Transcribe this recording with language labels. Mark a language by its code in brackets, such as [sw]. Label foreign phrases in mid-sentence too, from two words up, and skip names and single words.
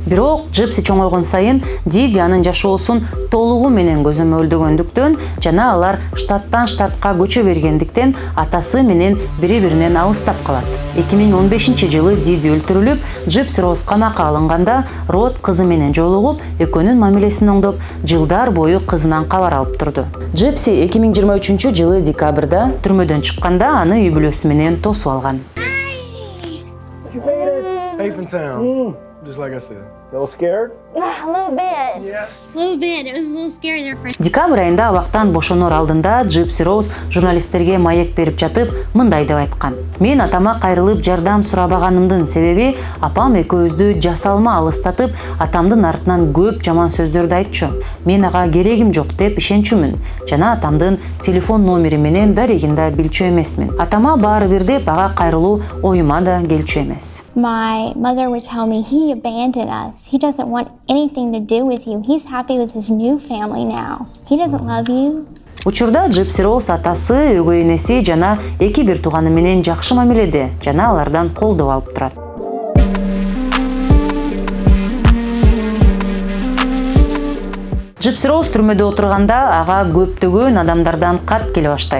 [ky] Бирок Джипси чоңойгон сайын Диди анын жашоосун толугу менен көзөмөлдөгөндүктөн жана алар штаттан штатка көчө бергендиктен атасы менен бири-биринен алыстап калат. 2015-жылы Диди өлтүрүлүп, Джипси Роуз камакка алынганда Род кызы менен жолугуп, экөөнүн мамилесин оңдоп, жылдар бою кызынан кабар алып турду. Джипси 2023-жылы декабрда түрмөдөн чыкканда аны үй бүлөсү менен тосуп алган. [en] Safe and sound, just like I said. A little scared? Yeah, a little bit. Yeah. A little bit. It was a little scary there first. [ky] Декабрь айында абактан бошонор алдында Джипси Роуз журналисттерге маек берип жатып, мындай деп айткан: "Мен атама кайрылып жардам сурабаганымдын себеби апам экөөбүздү жасалма алыстатып, атамдын артынан көп жаман сөздөрдү айтчу. Мен ага керегим жок деп ишенчүмүн. Жана атамдын телефон номери менен дарегин да билчү эмесмин. Атама баары бир деп ага кайрылуу оюма да келчү эмес." [en] My mother would tell me he abandoned us. He doesn't want anything to do with you. He's happy with his new family now. He doesn't love you. [ky] Учурда Джипси Роуз атасы, өгөй энеси жана эки бир тууганы менен жакшы мамиледе жана алардан колдоо алып турат. Джипси Роуз түрмөдө отурганда ага көптөгөн адамдардан кат келе баштайт.